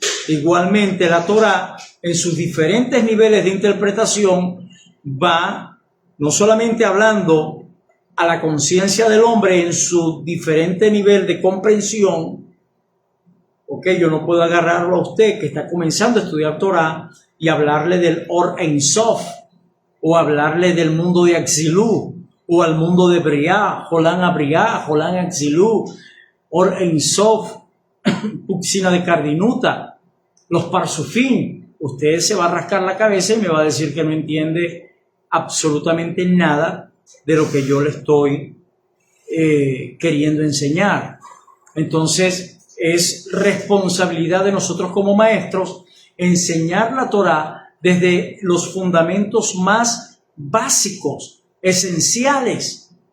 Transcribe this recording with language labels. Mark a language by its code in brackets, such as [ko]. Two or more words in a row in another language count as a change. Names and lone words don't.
[es] Igualmente la Torá, en sus diferentes niveles de interpretación, va no solamente hablando a la conciencia del hombre en su diferente nivel de comprensión. Yo no puedo agarrarlo a usted que está comenzando a estudiar Torá y hablarle del [he] אור אין סוף, [es] o hablarle del mundo de Axilú, o al mundo de Briá, [he] עולם הבריאה עולם האצילות אור אין סוף, [arc] בוצינא דקרדינותא, [es] los Parsufín. Usted se va a rascar la cabeza y me va a decir que no entiende absolutamente nada de lo que yo le estoy queriendo enseñar. Entonces, es responsabilidad de nosotros como maestros enseñar la Torá desde los fundamentos más básicos, esenciales,